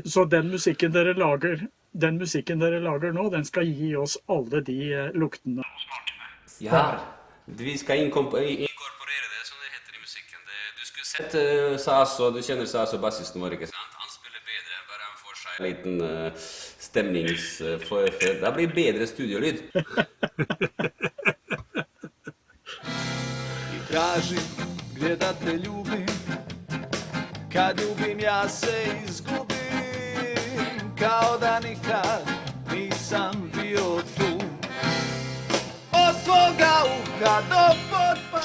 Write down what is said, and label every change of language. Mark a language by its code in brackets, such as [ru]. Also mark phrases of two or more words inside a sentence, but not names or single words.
[no] Så den musikken dere lager nå, den skal gi oss alle de luktene. Ja, vi skal inkorporere det, som det heter i musikken. Du skulle sett Saso, du kjenner Saso, bassisten vår, ikke sant? Han spiller bedre, bare han får seg en liten stemningsforfører. Det blir bedre studiolyd. [hr] I tražim gdje da te ljubim, kad ljubim ja se izgubim, kao da nikad nisam bio tu. Od tvoga uha do potpa...